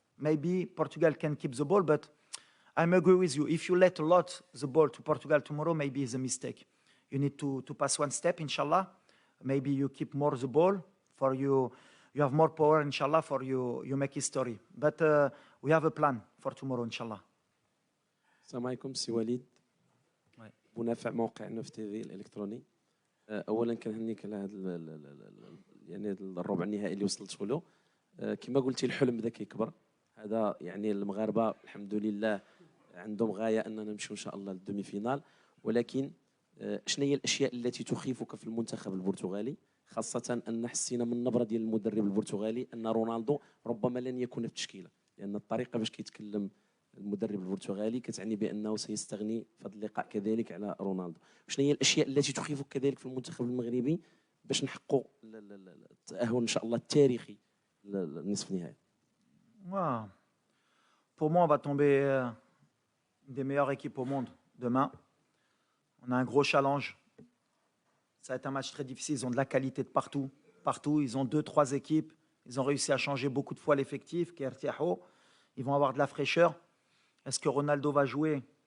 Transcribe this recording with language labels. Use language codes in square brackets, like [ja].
[en] Maybe Portugal can keep the ball, but I'm agree with you. If you let a lot the ball to Portugal tomorrow, maybe it's a mistake. You need to pass one step, inshallah. Maybe you keep more the ball for you. You have more power, inshallah, for you make history. But we have a plan for tomorrow, inshallah. [ar] السلام عليكم سي وليد منافع موقع نوف تي في الالكتروني. اولا كنهنيك على هذا يعني الربع النهائي اللي وصلتوا له. كما قلتي الحلم بدا كيكبر. هذا يعني المغاربه الحمد لله عندهم غايه اننا نمشيو ان شاء الله للدومي فينال ولكن شنو هي الاشياء التي تخيفك في المنتخب البرتغالي؟ خاصة أن حسينا من النبرة ديال المدرب البرتغالي أن رونالدو ربما لن يكون في التشكيلة لأن الطريقة باش كيتكلم المدرب البرتغالي كتعني بأنه سيستغني في هذا اللقاء كذلك على رونالدو. شنو هي الأشياء التي تخيفك كذلك في المنتخب المغربي باش نحققوا التأهل إن شاء الله التاريخي للنصف النهائي؟ [fr] Pour moi, on va tomber une des meilleures équipes au monde demain. On a un gros challenge. Ça va être un match très difficile. Ils ont de la qualité de partout. Partout, ils ont 2-3 équipes. Ils ont réussi à changer beaucoup de fois l'effectif. Ils vont avoir de la fraîcheur. Est-ce que Ronaldo va jouer?